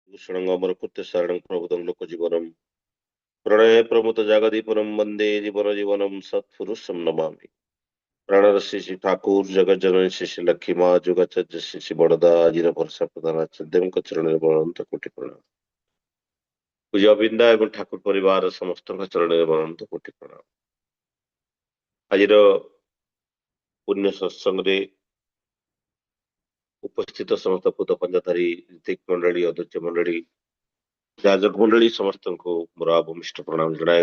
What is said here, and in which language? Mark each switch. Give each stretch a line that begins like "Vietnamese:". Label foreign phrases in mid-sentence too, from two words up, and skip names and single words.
Sanskrit: भूषणं अमरकृत्य शरणं प्रभुतं लोकजीवनं प्रणये प्रमुत जगदीपनं वन्दे जीवनजीवनं सत्पुरुषं नमामि।
Odia: ପ୍ରାଣର ଶ୍ରୀ ଠାକୁର ଜଗତ ଜନନୀ ଶ୍ରୀ ଲକ୍ଷ୍ମୀ ମା ଯୋଗାଚାର୍ଯ୍ୟ ଶ୍ରୀ ବଡ଼ଦା ଆଜିର ଭରସା ପ୍ରଧାନ ଆଚାର୍ଯ୍ୟଙ୍କ ଚରଣରେ ବଳନ୍ତ କୋଟି ପ୍ରଣାମ। ପୂଜ୍ୟ ଅବିନ୍ଦା ଏବଂ ଠାକୁର ପରିବାର ସମସ୍ତଙ୍କ ଚରଣରେ ବଳନ୍ତ କୋଟି ପ୍ରଣାମ। ଆଜିର ପୁଣ୍ୟ ସତ୍ସଙ୍ଗରେ ଉପସ୍ଥିତ ସମସ୍ତ ପୂତ ପଞ୍ଜାଧାରୀ ରୀତିକ ମଣ୍ଡଳୀ ଅଧ୍ୟକ୍ଷ ମଣ୍ଡଳୀ ଯାଜକ ମଣ୍ଡଳୀ ସମସ୍ତଙ୍କୁ ମୋର ଅବମିଷ୍ଟ ପ୍ରଣାମ ଜଣାଏ।